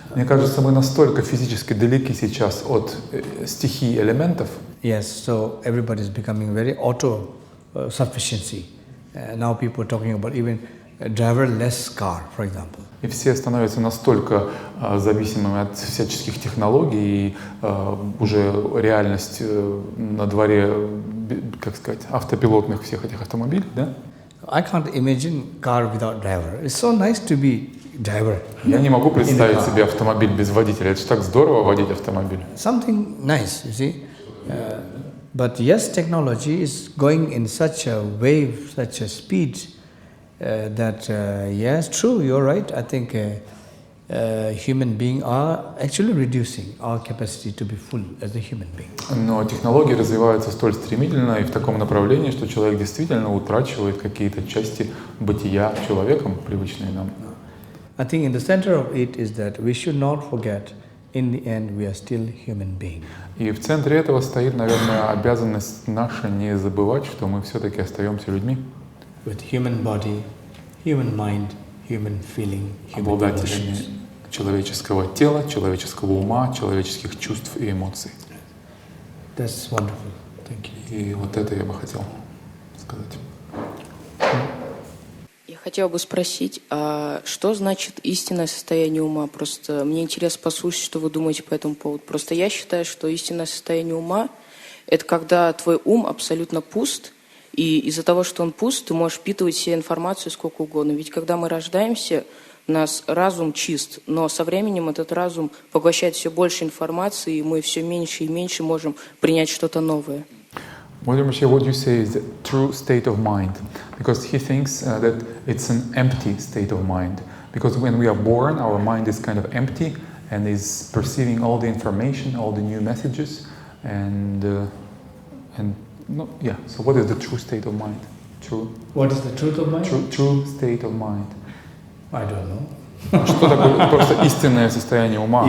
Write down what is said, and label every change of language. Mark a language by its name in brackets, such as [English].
[Russian] Мне кажется, мы настолько физически далеки сейчас от стихий элементов. [English] Yes, so everybody is becoming very auto-sufficiency. Now people are talking about even a driverless car, for example. [Russian] И все становятся настолько зависимыми от всяческих технологий, и уже реальность на дворе, как сказать, автопилотных всех этих автомобилей, да? [English] I can't imagine car without driver. It's so nice to be driver. [Russian] Я не могу представить себе автомобиль без водителя. Это же так здорово водить автомобиль. [English] Something nice, you see. But yes, technology is going in such a wave, such a speed that yes, true, you're right. I think human beings are actually reducing our capacity to be full as a human being. [Russian] Но технологии развиваются столь стремительно и в таком направлении, что человек действительно утрачивает какие-то части бытия человеком, привычные нам. [English] I think in the center of it is that we should not forget, in the end, we are still human beings. [Russian] И в центре этого стоит, наверное, обязанность наша не забывать, что мы все-таки остаемся людьми. [English] With human body, human mind, human feeling, human [Russian] Обладателями [English] emotions. [Russian] человеческого тела, человеческого ума, человеческих чувств и эмоций. [English] That's wonderful. Thank you. [Russian] И вот это я бы хотел сказать. Я хотела бы спросить, а что значит истинное состояние ума? Просто мне интересно послушать, что вы думаете по этому поводу. Просто я считаю, что истинное состояние ума – это когда твой ум абсолютно пуст, и из-за того, что он пуст, ты можешь впитывать себе информацию сколько угодно. Ведь когда мы рождаемся, у нас разум чист, но со временем этот разум поглощает все больше информации, и мы все меньше и меньше можем принять что-то новое. [English] What you say is the true state of mind, because he thinks that it's an empty state of mind. Because when we are born, our mind is kind of empty and is perceiving all the information, all the new messages, and no, yeah. So what is the true state of mind? True. What is the truth of mind? True state of mind. I don't know. [Russian] Что такое просто истинное состояние ума?